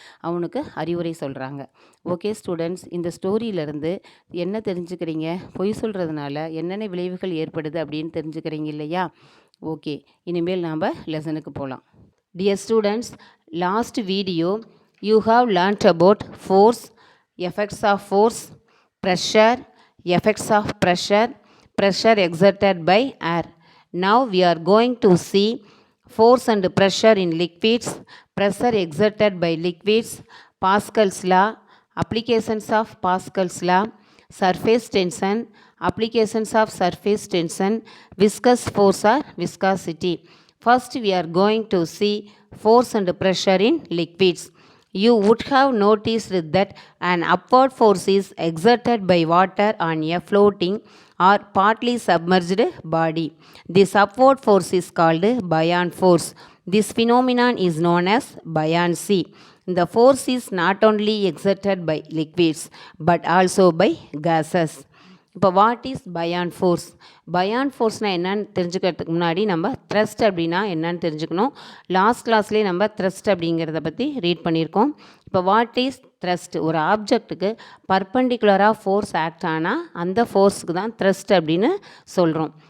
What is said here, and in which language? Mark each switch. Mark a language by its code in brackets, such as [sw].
[ta] அவனுக்கு அறிவுரை சொல்கிறாங்க. [en] okay students, [ta] இந்த ஸ்டோரியிலேருந்து என்ன தெரிஞ்சுக்கிறீங்க, பொய் சொல்கிறதுனால என்னென்ன விளைவுகள் ஏற்படுது அப்படின்னு தெரிஞ்சுக்கிறீங்க இல்லையா? [en] okay, [ta] இனிமேல் நாம் லெசனுக்கு போகலாம். [en] Dear students, last video you have learned about force, effects of force, pressure, effects of pressure exerted by air. Now we are going to see force and pressure in liquids, pressure exerted by liquids, Pascal's law, applications of Pascal's law, surface tension, applications of surface tension, viscous force or viscosity. First, we are going to see force and pressure in liquids. You would have noticed that an upward force is exerted by water on a floating or partly submerged body. This upward force is called buoyant force. This phenomenon is known as buoyancy. The force is not only exerted by liquids but also by gases. [ta] இப்போ [en] What is buoyant force? [ta] பயான் ஃபோர்ஸ்னால் என்னன்னு தெரிஞ்சுக்கிறதுக்கு முன்னாடி நம்ம thrust அப்படின்னா என்னன்னு தெரிஞ்சுக்கணும். லாஸ்ட் கிளாஸ்லேயே நம்ம த்ரஸ்ட் அப்படிங்கிறத பற்றி ரீட் பண்ணியிருக்கோம். இப்போ [en] What is thrust? [ta] ஒரு ஆப்ஜெக்ட்டுக்கு பர்பண்டிகுலராக ஃபோர்ஸ் ஆக்ட் ஆனால் அந்த ஃபோர்ஸுக்கு தான் த்ரஸ்ட் அப்படின்னு சொல்கிறோம்.